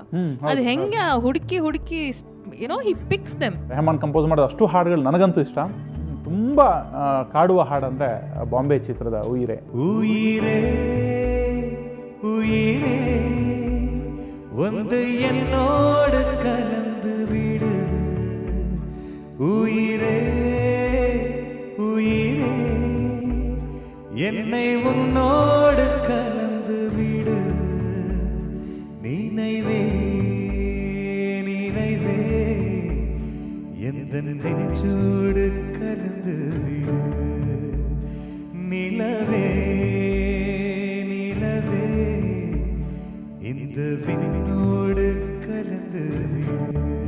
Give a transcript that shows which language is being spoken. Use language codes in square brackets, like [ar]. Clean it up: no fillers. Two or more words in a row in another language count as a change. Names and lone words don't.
[kn] ಅದು ಹೆಂಗೆ ಹುಡುಕಿ ಏನೋ [en] he picks them. [kn] ರೆಹಮಾನ್ ಕಂಪೋಸ್ ಮಾಡಿದ ಅಷ್ಟು ಹಾಡುಗಳು ನನಗಂತೂ ಇಷ್ಟ. ತುಂಬ ಕಾಡುವ ಹಾಡಂದ್ರೆ ಬಾಂಬೆ ಚಿತ್ರದ ಉಯಿರೆ. [ta] உயிரே உயிரே ஒன்று என்னோடு கலந்து விடு, உயிரே உயிரே என்னை உன்னோடு கலந்து விடு, நினைவே நினைவே எந்த நெஞ்சோடு கலந்து விடு, நிலவே நிலவே இந்த விண்ணோடு கலந்து விடு,